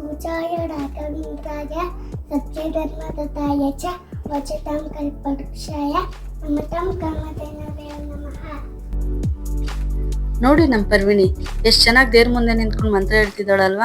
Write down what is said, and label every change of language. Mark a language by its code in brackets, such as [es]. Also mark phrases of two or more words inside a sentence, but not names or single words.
[sa] पूजाय राघवेन्द्राय सत्यधर्मरताय च वचतां कल्पवृक्षाय नमतां कामधेनवे नमः. [kn] ನೋಡಿ ನಮ್ಮ ಪರ್ವಿಣಿ ಎಷ್ಟು ಚೆನ್ನಾಗಿ ದೇವ್ರ ಮುಂದೆ ನಿಂತ್ಕೊಂಡು ಮಂತ್ರ ಹೇಳ್ತಿದ್ದಾಳಲ್ವಾ.